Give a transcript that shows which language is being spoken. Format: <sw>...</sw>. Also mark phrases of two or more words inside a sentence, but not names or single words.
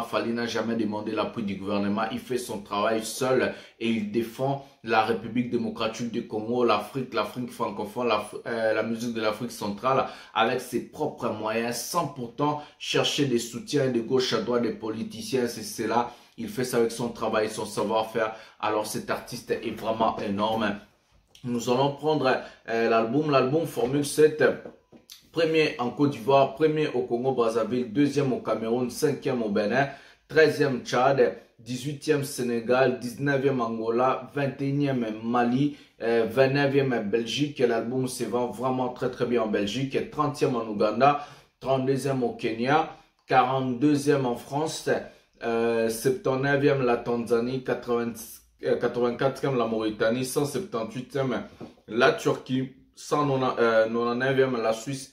<fr>Fally n'a jamais demandé l'appui du gouvernement. Il fait son travail seul et il défend la République démocratique du Congo, l'Afrique francophone, la musique de l'Afrique centrale avec ses propres moyens, sans pourtant chercher des soutiens de gauche à droite des politiciens. C'est cela. Il fait ça avec son travail, son savoir-faire. Alors cet artiste est vraiment énorme. Nous allons prendre l'album Formule 7, premier en Côte d'Ivoire, premier au Congo-Brazzaville, deuxième au Cameroun, cinquième au Bénin, 13e Tchad, 18e Sénégal, 19e Angola, 21e Mali, 29e Belgique. L'album se vend vraiment très bien en Belgique, 30e en Ouganda, 32e au Kenya, 42e en France, 79e la Tanzanie, 84e la Mauritanie, 178e la Turquie, 199e la Suisse.</fr>